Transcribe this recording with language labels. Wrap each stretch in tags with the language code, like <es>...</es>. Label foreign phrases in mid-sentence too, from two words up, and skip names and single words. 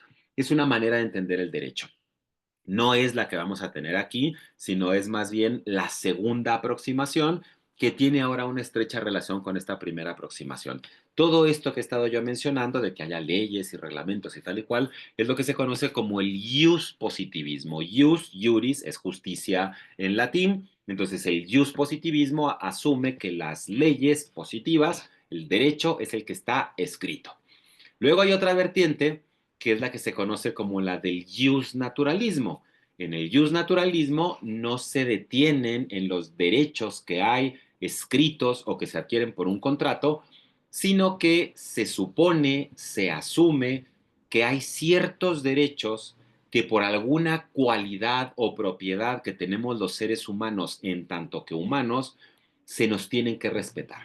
<es>Es una manera de entender el derecho. No es la que vamos a tener aquí, sino es más bien la segunda aproximación que tiene ahora una estrecha relación con esta primera aproximación. Todo esto que he estado yo mencionando, de que haya leyes y reglamentos y tal y cual, es lo que se conoce como el ius positivismo.</es> <la>Ius, iuris,</la> <es>es justicia en latín. Entonces, el ius positivismo asume que las leyes positivas, el derecho, es el que está escrito. Luego hay otra vertiente que es la que se conoce como la del naturalismo. En el naturalismo no se detienen en los derechos que hay escritos o que se adquieren por un contrato, sino que se supone, se asume que hay ciertos derechos que por alguna cualidad o propiedad que tenemos los seres humanos en tanto que humanos, se nos tienen que respetar.</es>